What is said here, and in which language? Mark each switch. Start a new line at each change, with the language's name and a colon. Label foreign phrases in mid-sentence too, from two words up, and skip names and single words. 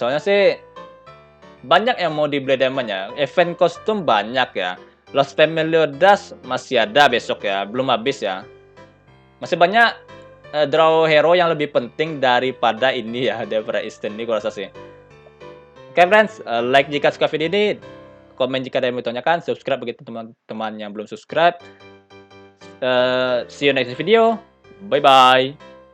Indonesian: Soalnya sih banyak yang mau dibeli diamond ya. Event kostum banyak ya. Lost Family Dust masih ada besok ya, belum habis ya. Masih banyak draw hero yang lebih penting daripada ini ya, daripada Eastern ini gua rasa sih. Oke friends, like jika suka video ini, komen jika ada yang mau ditanyakan, subscribe bagi teman-teman yang belum subscribe.
English: See you next video. Bye bye.